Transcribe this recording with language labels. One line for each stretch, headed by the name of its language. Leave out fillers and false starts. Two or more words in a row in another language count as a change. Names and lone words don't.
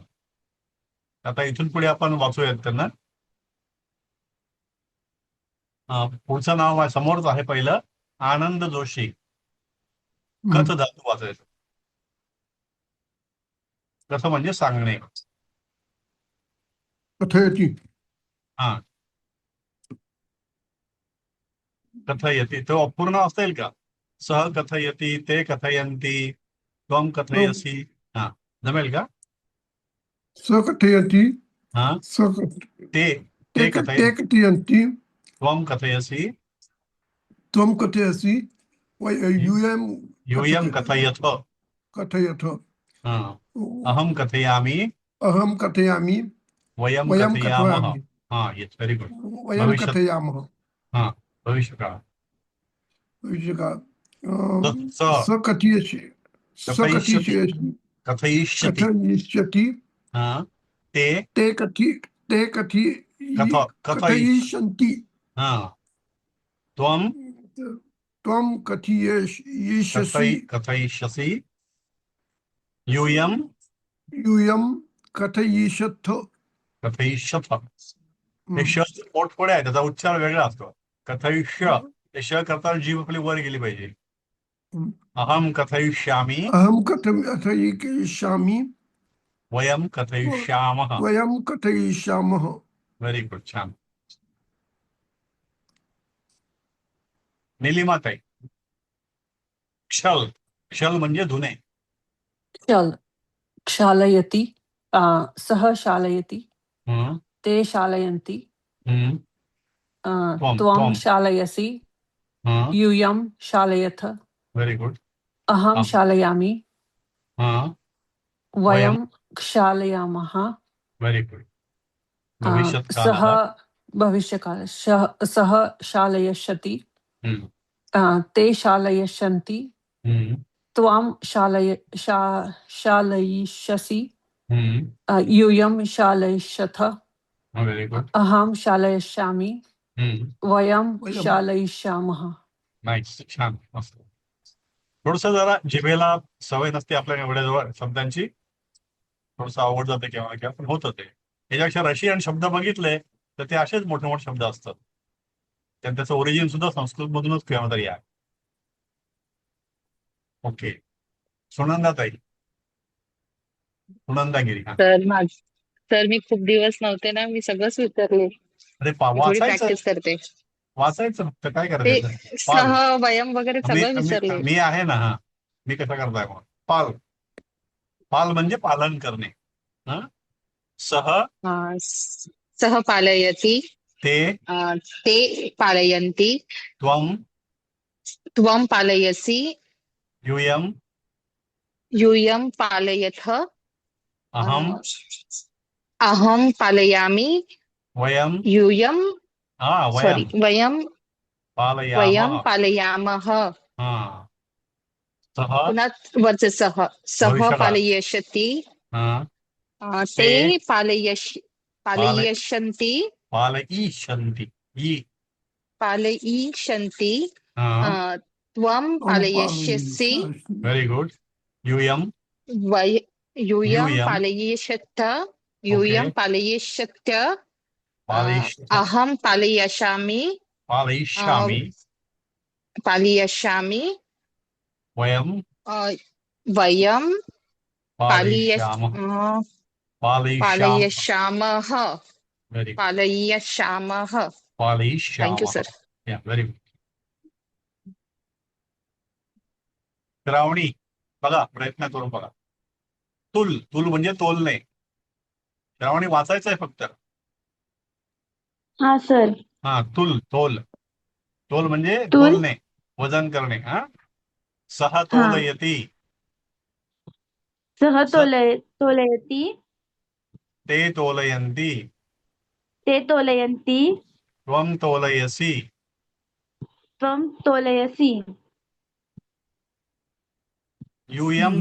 Marathi: आता इथून पुढे आपण वाचूयात त्यांना. पुढचं नाव समोरच आहे पहिलं, आनंद जोशी. कथ धातू वाचायचं. कथ म्हणजे सांगणे.
Sanskrit: कथयती.
Marathi: हा, कथयती तो अपूर्ण असेल का?
Sanskrit: सह कथयती, ते कथयंती, त्वं कथयसी.
Marathi: हा, जमेल का?
Sanskrit: स कथयती. हा, ते कथयंती. त्वं कथयसी, त्वं कथयसि, यूयं कथयथ. कथयथ. अहम कथयामि, अहम कथयामि, वयं वयं कथयामः. कथयामि.
English: हा, yes, very good.
Sanskrit: वयं कथयामः.
Marathi: हा, भविष्यकाळ. भविष्यकाळ.
Sanskrit: स स कथयसि. कथयिष्यति. कथयिष्यति. कथयिष्यति. हा, ते कथयिष्यन्ति. हा, त्वं त्वं कथयिष्यसि, कथयिष्यसि, यूयं कथयिष्यथ. कथयिष्यथ.
Marathi: हे श पोटफोडे आहे, त्याचा उच्चार वेगळा असतो. कथयिष्य, हे श करताना जीभ आपली वर गेली पाहिजे.
Sanskrit: अहम कथयिष्यामि, अहम कथयिष्यामि, वयं कथयिष्यामः. वयं कथयिष्यामः.
English: very good, छान.
Marathi: निलिमाताई, क्षल क्षल म्हणजे धुणे.
Sanskrit: क्षल क्षालयति सः शालयति हम्म, ते शालयन्ति हम्म, त्वं त्वं शालयसि यूयं शालयथ
English: very good.
Sanskrit: अहं शालयामि वयम वयं क्षालयामः
English: very good.
Sanskrit: सः भविष्यत्कालः. भविष्यकाल सः शालयष्यति हम्म, ते शालयिष्यन्ति हम्म, त्वां शालयिष्यसि हम्म, यूयं शालयिष्यथ
English: very good.
Sanskrit: अहं शालयिष्यामि वयं वयं. शालयिष्यामः.
Marathi: नाईस, छान, मस्त. थोडस जरा जिभेला सवय नसते आपल्या एवढ्या जवळ शब्दांची, थोडस अवघड जाते केव्हा केव्हा, पण होतं ते. याच्यापेक्षा रशियन शब्द बघितले तर ते असेच मोठे मोठे शब्द असतात. त्याचं ओरिजिन सुद्धा संस्कृत मधूनच केव्हा तरी आहे. ओके, सुनंदाताई, सुनंदागिरी. हा, सर मी खूप दिवस नव्हते ना, मी सगळंच विसरले. अरे मी थोडी वाचायचं, प्रॅक्टिस करते. वाचायचं फक्त, काय ते करायचं. पाल,
Sanskrit: सह वयम
Marathi: वगैरे मी सगळं मी विसरले. मी आहे ना. हा, मी कसं करताय मग. पाल, पाल म्हणजे पालन करणे. हा,
Sanskrit: सह सह पालयति ते ते पालयन्ति त्वं त्वं पालयसि यूयं यूयं पालयथ अहं अहं पालयामि वयं यूयं वयं वयं पालयामः. पालयामः. हा, सह
Marathi: पुन्हा वरचे सह भविष्यकाळ.
Sanskrit: पालयिष्यति हा, ते ते पालयिष्यन्ति पालयिष्यन्ति. पालयिष्यन्ति हा, त्वं पालयिष्यसि
English: very good.
Sanskrit: यूयं यूयं यूयं पालयिष्यथ ओके, यूयं पालयिष्यत्य पालयिष्यथ अहं पालयिष्यामि पालयिष्यामि पालयिष्यामि वयं वयं पालयिष्यामः पालयिष्यामः. पालयिष्यामः
English: very good.
Sanskrit: पालयिष्यामः. थँक्यू पालयिष्यामः. सर.
English: या, very good.
Marathi: श्रावणी, बघा, प्रयत्न करून बघा. तुल, तुल म्हणजे तोलणे. श्रावणी वाचायचं आहे फक्त. हा सर. हा, तुल, तोल, तोल म्हणजे तुल तोलणे, वजन करणे. हा,
Sanskrit: सह हा तोलयति सह स तोलयति ते तोलयन्ति ते तोलयन्ति त्वं तोलयसि त्वं तोलयसि यूयं